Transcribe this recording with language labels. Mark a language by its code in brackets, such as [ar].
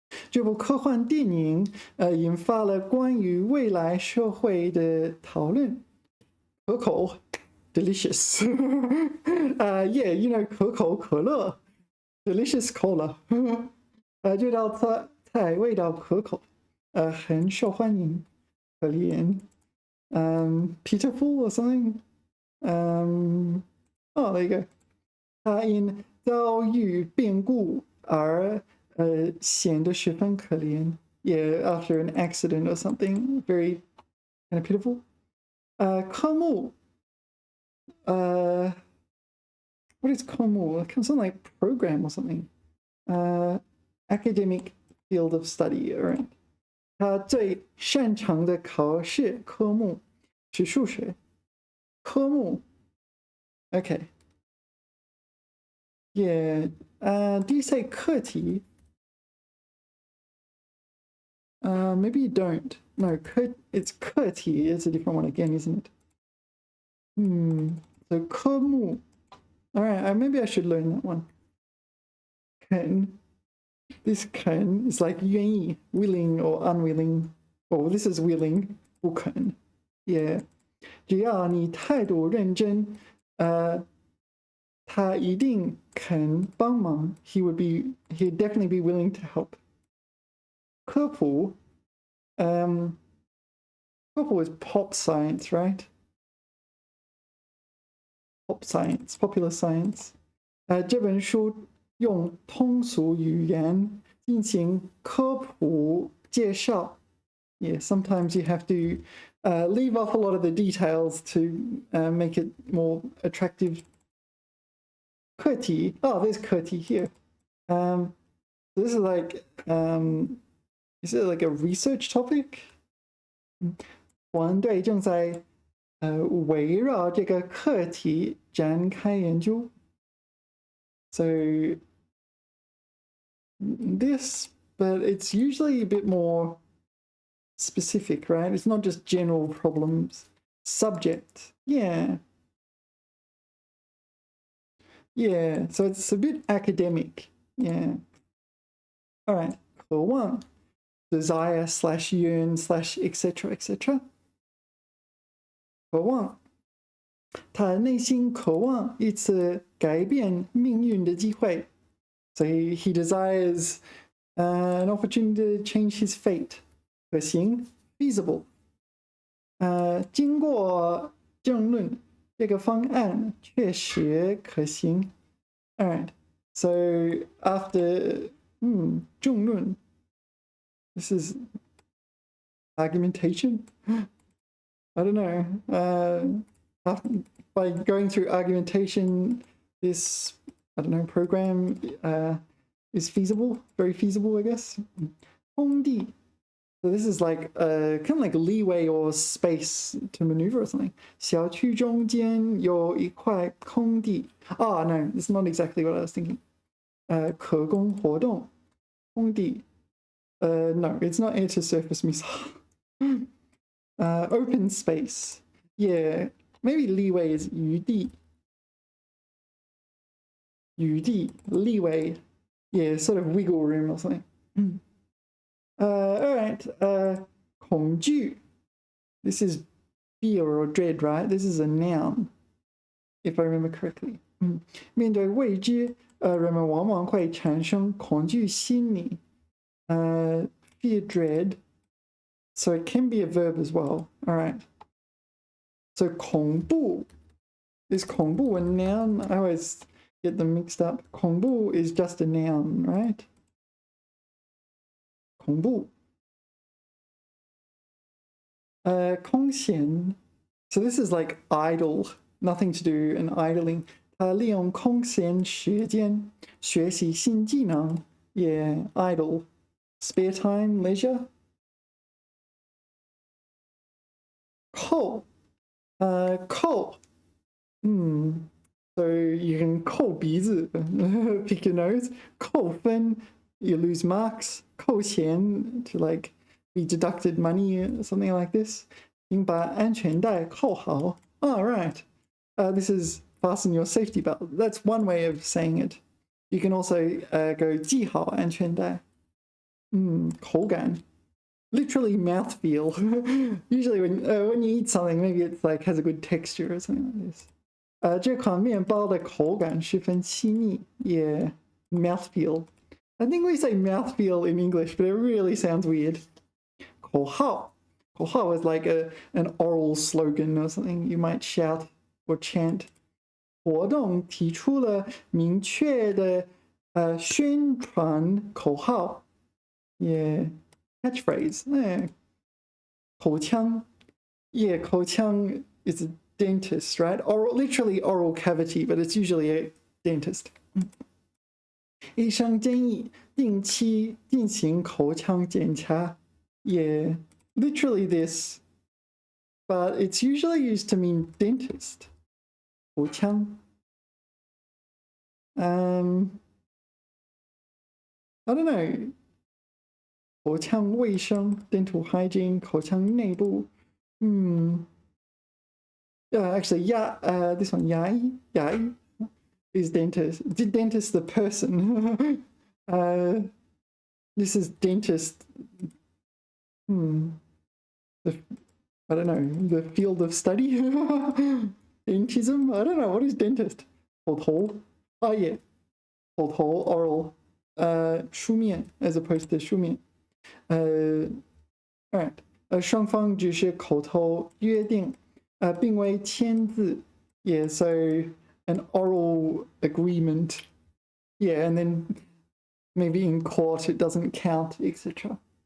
[zh] 这部科幻电影引发了关于未来社会的讨论。 [en] 可口 delicious. Yeah, you know 可口可乐 delicious cola. [zh] 这道菜味道可口，很受欢迎，可怜。 [en] Pitiful or something. Oh, there you go. [zh] 他因遭遇变故而显得十分可怜。 [en] Yeah, after an accident or something, very kind of pitiful. 科目 what is 科目? Something like program or something. Academic field of study, right? [zh] 他最擅长的考试科目是数学。 [en] 科目 Okay. Yeah. Do you say 课题? Maybe you don't. No, it's 课题. It's a different one again, isn't it? So 科目. All right, maybe I should learn that one. [zh] 肯. [en] This 肯 is like 愿意, willing or unwilling. Oh, this is willing. 不肯.Yeah. [zh] 只要你态度认真，他一定肯帮忙. [en] He'd definitely be willing to help. 科普 科普 is pop science, right? Pop science, popular science. [zh] 这本书用通俗语言进行科普介绍. [en] Yeah, sometimes you have to leave off a lot of the details to make it more attractive. [zh] 课题. [en] Oh, there's 课题 here. This is like, is it like a research topic? [zh] 团队正在围绕这个课题展开研究. [en] So this, but it's usually a bit more specific, right? It's not just general problems. Subject, yeah. Yeah, so it's a bit academic, yeah. All right, 渴望 desire / yearn / etc etc. [zh] 渴望他内心渴望一次改变命运的机会. [en] So he desires an opportunity to change his fate. 可行 feasible. [zh] 经过争论，这个方案确实可行. [en] All right. So after 争论, this is argumentation. I don't know. By going through argumentation, this, I don't know, program is feasible, very feasible, I guess. [zh] 空地. [en] So this is like kind of like leeway or space to maneuver or something. [zh] 小区中间有一块空地. [en] Oh, no, it's not exactly what I was thinking. [zh] 可供活动.空地. [en] No, it's not air-to-surface missile. Open space. Yeah, maybe leeway is 余地. 余地, leeway. Yeah, sort of wiggle room or something. All right. 恐惧. This is fear or dread, right? This is a noun, if I remember correctly. [zh] 面对未知，人们往往会产生恐惧心理. [en] Fear, dread. So it can be a verb as well. All right. So 恐怖. Is 恐怖 a noun? I always get them mixed up. 恐怖 is just a noun, right? [zh] 恐怖. [en] 空闲. So this is like idle. nothing to do and idling. [zh] 他利用空闲时间学习新技能. [en] Yeah, idle. Spare time, leisure. 扣 扣 So you can 扣鼻子 pick your nose. 扣分 you lose marks. 扣钱 to like be deducted money or something like this. [zh] 请把安全带扣好. [en] Oh, right. This is fasten your safety belt. That's one way of saying it. You can also go [zh] 系好安全带. [en] 口感 literally mouthfeel. Usually when you eat something, maybe it's like has a good texture or something like this. [zh] 这款面包的口感十分细腻. [en] Yeah, mouthfeel. I think we say mouthfeel in English, but it really sounds weird. 口号 口号 is like an oral slogan or something you might shout or chant. [zh] 活动提出了明确的宣传口号. [en] Yeah, catchphrase. Yeah. 口腔 Yeah, 口腔 is a dentist, right? Oral, literally oral cavity, but it's usually a dentist. [zh] 医生建议定期进行口腔检查. [en] Yeah, literally this, but it's usually used to mean dentist. 口腔 I don't know. 口腔卫生 dental hygiene 口腔内部 actually this one 牙医 is dentist. Dentist the person. This is dentist. I don't know, the field of study. Dentism. I don't know, what is dentist? 口头 Oh yeah, 口头 oral. 书面 as opposed to 书面. Alright. [zh] 双方只是口头约定并未签字. [en] Yeah, so an oral agreement. Yeah, and then maybe in court it doesn't count, etc.